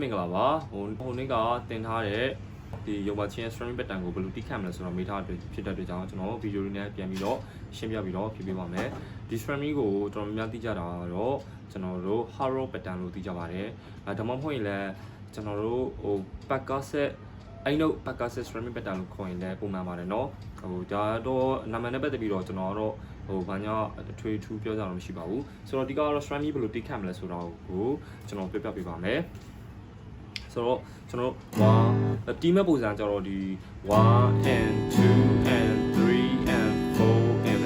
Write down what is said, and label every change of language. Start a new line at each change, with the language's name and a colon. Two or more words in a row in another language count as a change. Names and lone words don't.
Burmese: ပါဟိုနေ့ကတင်ထားတဲ့ဒီရုံပါချင်း
English: streaming pattern
Burmese: ကိုဘယ်လိုတိခတ်မလဲဆိုတော့မေးထားတဲ့ဖြစ်တဲ့အတွက်ကြောင့်ကျွန်တော်ဗီဒီယိုလေးနဲ့ပြန်ပြီးတော့ရှင်းပြပြီးတော့ဖြည့်ပေးပါမယ်ဒီ streaming ကိုတော်တော်များများသိကြတာတော့ကျွန်တော်တို့
English: horror pattern
Burmese: လို့သိကြပါတယ်ဒါမှမ ဟုတ်ရင်လည်းကျွန်တော်တို့ဟို podcast အဲ့တော့
English: podcast streaming pattern
Burmese: လို့ခေါ်ရင်လည်းပုံမှန်ပါတယ်เนาะဟိုဒါတော့နာမည်နဲ့ပတ်သက်ပြီးတော့ကျွန်တော်တို့ဟိုဘာညာထွေထူးပြောကြတော့မရှိပါဘူးဆိုတော့ဒီကတော့ streaming ဘယ်လိုတိခတ်မလဲဆိုတော့ကိုကျွန်တော်ပြပြပေးပါမယ်ဆိုတော့ကျွန်တော်တို့team ပုံစံကြတော့ဒီ
English: 1 and 2 and 3 and 4 and